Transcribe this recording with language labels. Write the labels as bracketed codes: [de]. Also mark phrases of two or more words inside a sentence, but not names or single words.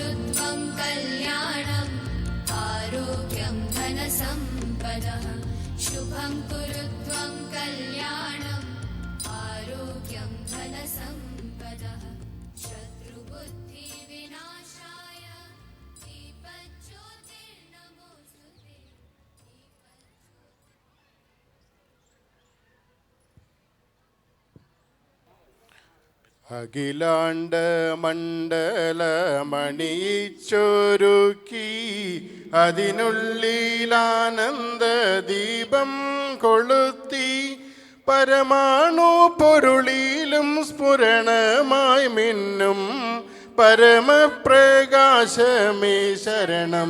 [sa] कुरुध्वं कल्याणम् आरोग्यं धनसम्पदः शुभं कुरुध्वं कल्याणम् आरोग्यं धनसम्पदः शत्रुबुद्धिविनाशाय दीपज्योतिर्नमोऽस्तुते [ml] അഖിലാണ്ട മണ്ഡലമണിയിച്ചൊരുക്കി അതിനുള്ളിലാനന്ദ ദീപം കൊളുത്തി പരമാണു പൊരുളിലും സ്ഫുരണമായി മിന്നും പരമപ്രകാശമേ ശരണം